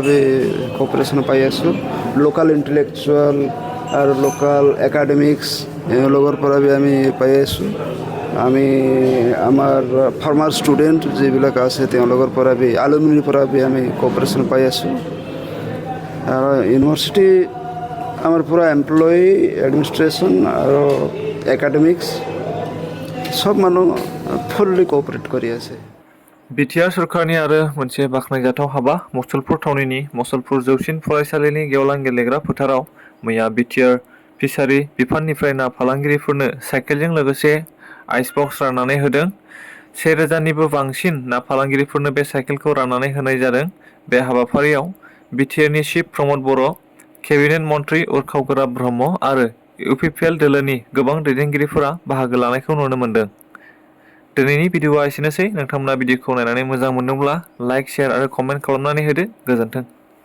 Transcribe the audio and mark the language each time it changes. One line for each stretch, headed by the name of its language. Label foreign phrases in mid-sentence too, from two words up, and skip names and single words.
Assamese: বি কোঅপাৰেশ্যন পাই আছোঁ
English: local intellectual
Assamese: আৰু
English: local academics
Assamese: এওঁলোকৰ পৰা বি আমি পাই আছোঁ আমি আমাৰ
English: former student
Assamese: যিবিলাক আছে তেওঁলোকৰ পৰা বি এলুমিনিৰ পৰা বি আমি কোঅপাৰেশ্যন পাই আছোঁ আৰু ইউনিভাৰ্চিটি আমাৰ পুৰা
English: employee administration
Assamese: আৰু একাডেমিক্স सब মানুহ
English: fully cooperate
Assamese: কৰি আছে
Bodo: बिटिआर सरकारनि आरो मोनसे बाख्नायजाथाव हाबा मुसलपुर थावनिनि मुसलपुर जौसिन फरायसालिनि गेवलां गेलेग्रा फोथाराव मैया बिटिआर फिसारि बिफाननिफ्राय ना फालांगिरिफोरनो साइकेलजों लोगोसे
English: ice box
Bodo: राननानै होदों 1000निबो बांसिन ना फालांगिरिफोरनो बे साइकेलखौ राननानै होनाय जादों बे हाबाफारियाव बिटिआरनि चिफ प्रमद बर' केबिनेट मन्त्रि उर्खाव गोराब ब्रह्म आरो UPPL दोलोनि गोबां दैदेनगिरिफोरा बाहागो लानायखौ नुनो मोन्दों दिनैनि भिडिअआ एसेनोसै नोंथांमोना भिडिअखौ नायनानै मोजां मोनदोंब्ला
English: like share
Bodo: आरो कमेन्ट खालामनानै होदो गोजोन्थों